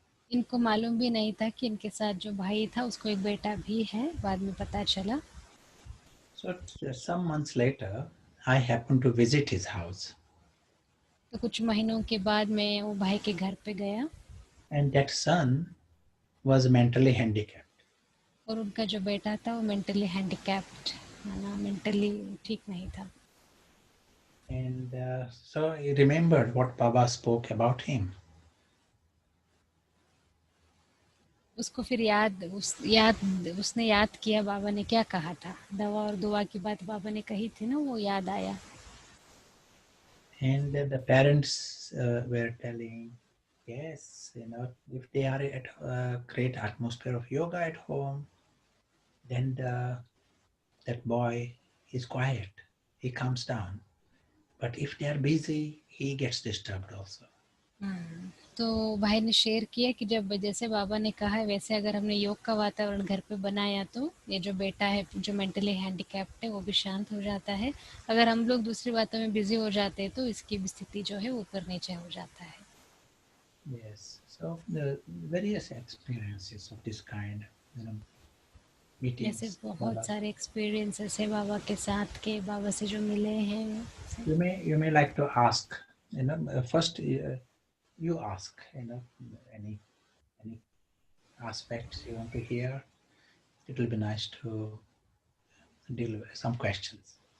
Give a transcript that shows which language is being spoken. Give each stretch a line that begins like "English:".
Hindi: इनको मालूम भी नहीं था कि इनके साथ जो भाई था उसको एक बेटा भी है, बाद में पता चला.
English: So some months later, I happened to visit his house.
Hindi: तो कुछ महीनों के बाद मैं वो भाई के घर पे गया.
English: And that son was mentally handicapped.
Hindi: और उनका जो बेटा था वो मेंटली हैंडीकैप्ड, माना मेंटली ठीक नहीं था.
English: And so he remembered what Baba spoke about him.
Hindi: उसको फिर उसने याद किया बाबा ने क्या कहा था, दवा और दुआ की बात बाबा ने कही थी ना, वो याद आया.
English: And the parents were telling, yes, if they are at a great atmosphere of yoga at home, then that boy is quiet, he calms down. But if they are busy, he gets disturbed also.
Hindi: तो भाई ने share किया कि जब जैसे बाबा ने कहा है वैसे अगर हमने योग का वातावरण घर पे बनाया तो ये जो बेटा है जो मेंटली हैंडीकैप्ड है वो भी शांत हो जाता है. अगर हम लोग दूसरी बातों में बिजी हो जाते हैं तो इसकी भी स्थिति जो है ऊपर नीचे हो जाता है.
English: Yes, so the various experiences of this kind, meetings.
Hindi: ऐसे बहुत सारे एक्सपीरियंसेस है बाबा के साथ के, बाबा से जो मिले हैं.
English: You may like to ask, first you ask, any aspects you want to hear. It will be nice to deal with some questions.